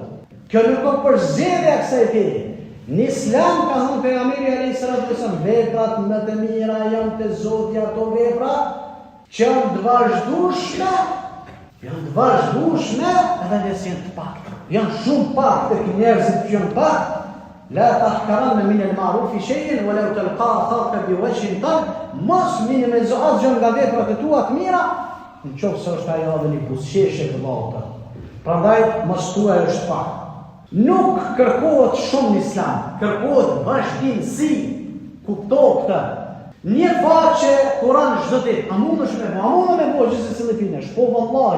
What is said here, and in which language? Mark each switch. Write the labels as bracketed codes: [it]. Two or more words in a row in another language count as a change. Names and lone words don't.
[sq] Kjo nuk ka përzgjedhje kësaj feje. Në Islam ka thënë pejgamberi [ar] عليه السلام, [sq] veprat më të mira janë te Zoti, ato vepra që janë të vazhdueshme. Janë të vazhdueshme edhe nëse janë të pakta. Janë shumë pak tek njerëzit që janë pak. [ar] لا تحقرن من المعروف شيئا ولو تلقى أخاك بوجه طلق. [sq] Mos minimizosh nga veprat e tua të mira, nëse është ajo edhe një buzëqeshje të vallta. Prandaj mos thuaj është pak. Nuk kërkohet shumë në Islam, kërkohet vazhdimsi. Kupto këtë. Një faqe Kur'an çdo ditë, a mundesh me bëj gjithsesi cilëpinesh, po vallahi.